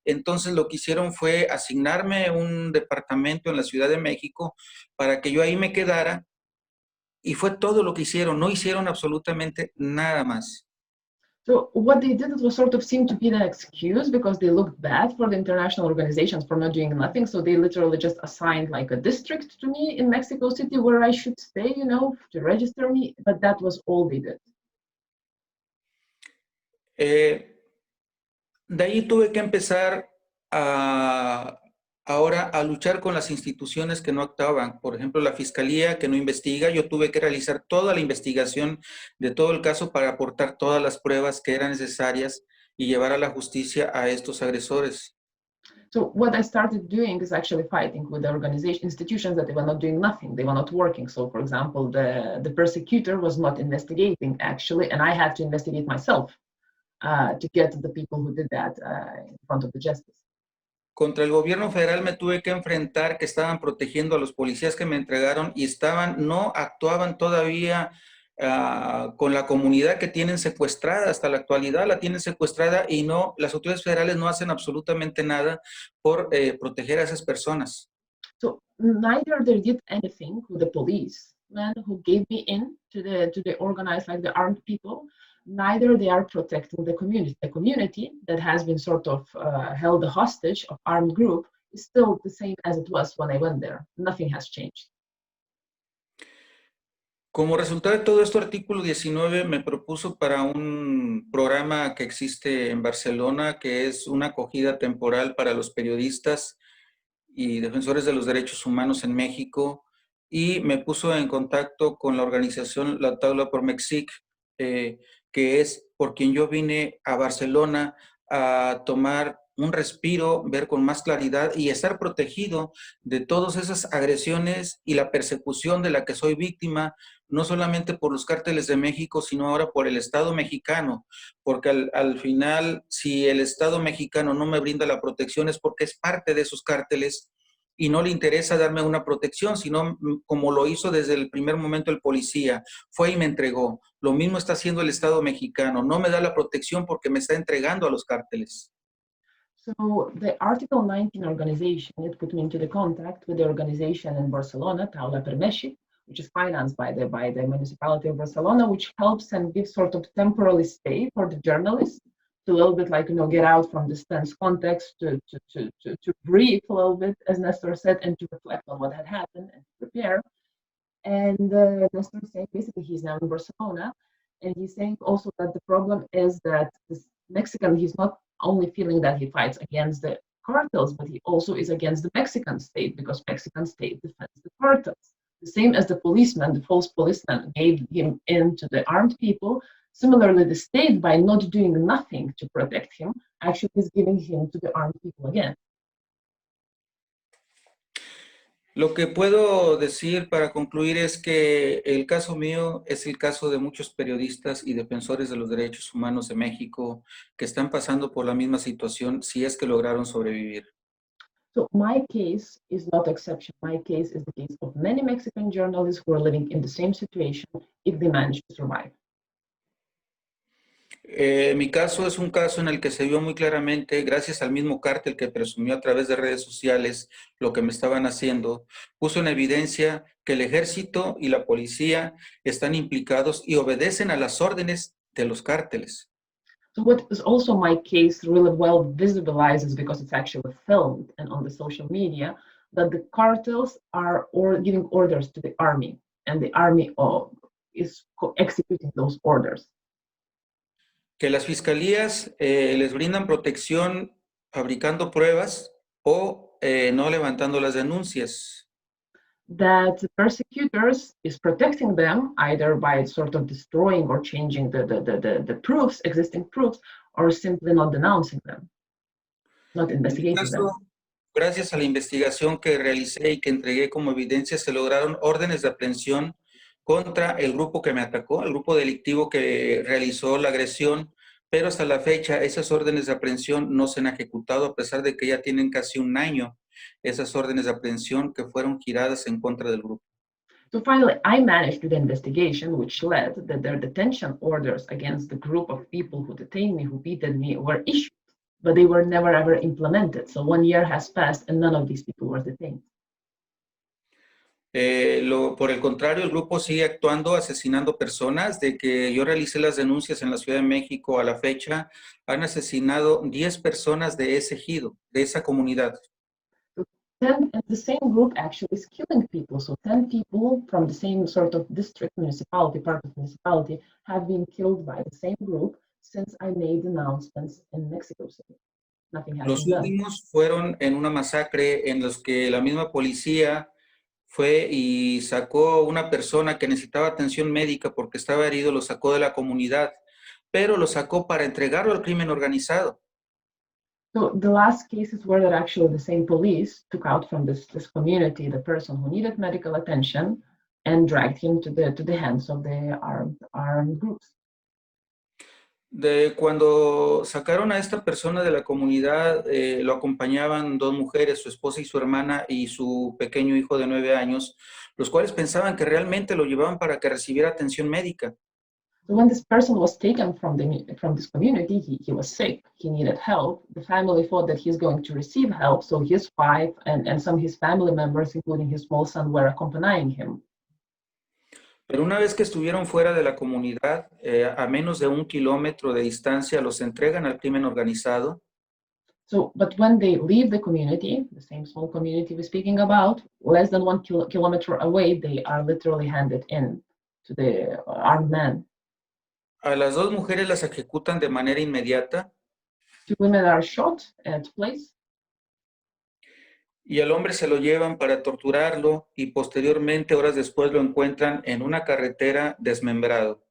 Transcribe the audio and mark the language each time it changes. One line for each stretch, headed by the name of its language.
Spanish: Entonces lo que hicieron fue asignarme un departamento en la Ciudad de México para que yo ahí me quedara, y fue todo lo que hicieron. No hicieron absolutamente nada más.
English: So what they did, it was sort of seemed to be an excuse because they looked bad for the international organizations for not doing nothing. So they literally just assigned like a district to me in Mexico City where I should stay, you know, to register me. But that was all they did.
Spanish: De ahí tuve que empezar ahora a luchar con las instituciones que no actuaban. Por ejemplo, la Fiscalía que no investiga. Yo tuve que realizar toda la investigación de todo el caso para aportar todas las pruebas que eran necesarias y llevar a la justicia a estos agresores.
English: So what I started doing is actually fighting with the organization institutions that they were not doing nothing, they were not working. So for example, the persecutor was not investigating actually, and I had to investigate myself to get the people who did that in front of the justice.
Spanish: Contra el gobierno federal me tuve que enfrentar que estaban protegiendo a los policías que me entregaron y no actuaban todavía con la comunidad que tienen secuestrada. Hasta la actualidad la tienen secuestrada y las autoridades federales no hacen absolutamente nada por proteger a esas personas.
English: So neither they did anything with the police, men who gave me in to the organized, like the armed people, neither they are protecting the community that has been sort of held hostage of armed group is still the same as it was when I went there. Nothing has changed.
Spanish: Como resultado de todo esto, Artículo 19 me propuso para un programa que existe en Barcelona, que es una acogida temporal para los periodistas y defensores de los derechos humanos en México, y me puso en contacto con la organización La Taula por Mexic, que es por quien yo vine a Barcelona a tomar un respiro, ver con más claridad y estar protegido de todas esas agresiones y la persecución de la que soy víctima, no solamente por los cárteles de México, sino ahora por el Estado mexicano, porque al final, si el Estado mexicano no me brinda la protección es porque es parte de esos cárteles y no le interesa darme una protección, sino como lo hizo desde el primer momento el policía, fue y me entregó. Lo mismo está haciendo el Estado mexicano, no me da la protección porque me está entregando a los cárteles.
English: So the Article 19 organization, it put me into the contact with the organization in Barcelona, Taula per Mexic, which is financed by the municipality of Barcelona, which helps and gives sort of temporary stay for the journalists to a little bit like, you know, get out from this tense context, to breathe a little bit, as Nestor said, and to reflect on what had happened and to prepare. And Nestor is saying basically he's now in Barcelona, and he's saying also that the problem is that this Mexican, he's not only feeling that he fights against the cartels, but he also is against the Mexican state because Mexican state defends the cartels. The same as the policeman, the false policeman gave him in to the armed people. Similarly, the state, by not doing nothing to protect him, actually is giving him to the armed people again.
Spanish: Lo que puedo decir para concluir es que el caso mío es el caso de muchos periodistas y defensores de los derechos humanos de México que están pasando por la misma situación si es que lograron sobrevivir.
English: So my case is not exception. My case is the case of many Mexican journalists who are living in the same situation if they manage to survive.
Spanish: Mi caso es un caso en el que se vio muy claramente, gracias al mismo cártel que presumió a través de redes sociales lo que me estaban haciendo, puso en evidencia que el ejército y la policía están implicados y obedecen a las órdenes de los cárteles.
English: So what is also my case really well visibilizes, because it's actually filmed and on the social media, that the cartels are giving orders to the army, and the army is executing those orders.
Spanish: Que las fiscalías les brindan protección fabricando pruebas o no levantando las denuncias.
English: that the persecutors is protecting them either by sort of destroying or changing the proofs, existing proofs, or simply not denouncing them, not
Spanish: En mi
English: investigating them.
Spanish: caso, gracias a la investigación que realicé y que entregué como evidencia, se lograron órdenes de aprehensión contra el grupo que me atacó, el grupo delictivo que realizó la agresión, pero hasta la fecha esas órdenes de aprehensión no se han ejecutado, a pesar de que ya tienen casi un año esas órdenes de aprehensión que fueron giradas en contra del grupo.
English: So finally, I managed the investigation, which led that their detention orders against the group of people who detained me, who beaten me, were issued, but they were never ever implemented. So 1 year has passed and none of these people were detained.
Spanish: Por el contrario, el grupo sigue actuando, asesinando personas. De que yo realicé las denuncias en la Ciudad de México a la fecha, han asesinado 10 personas de ese ejido, de esa comunidad.
English: And the same group actually is killing people. So 10 people from the same sort of district, municipality, part of municipality, have been killed by the same group since I made announcements in Mexico City. Nothing has
Spanish: Los
English: been done.
Spanish: últimos fueron en una masacre en los que la misma policía fue y sacó una persona que necesitaba atención médica porque estaba herido, lo sacó de la comunidad, pero lo sacó para entregarlo al crimen organizado.
English: So the last cases were that actually the same police took out from this community the person who needed medical attention and dragged him to the hands of the armed groups.
Spanish: Cuando sacaron a esta persona de la comunidad, lo acompañaban 2 mujeres, su esposa y su hermana, y su pequeño hijo de 9 años, los cuales pensaban que realmente lo llevaban para que recibiera atención médica.
English: So when this person was taken from this community, he was sick, he needed help. The family thought that he's going to receive help, so his wife and some of his family members, including his small son, were accompanying him.
Spanish: Pero una vez que estuvieron fuera de la comunidad, a menos de 1 kilómetro de distancia, los entregan al crimen organizado.
English: So, but when they leave the community, the same small community we're speaking about, less than 1 kilometer away, they are literally handed in to the armed men.
Spanish: A las 2 mujeres las ejecutan de manera inmediata
English: 2 women are shot at place,
Spanish: y al hombre se lo llevan para torturarlo y posteriormente, horas después, lo encuentran en una carretera desmembrado.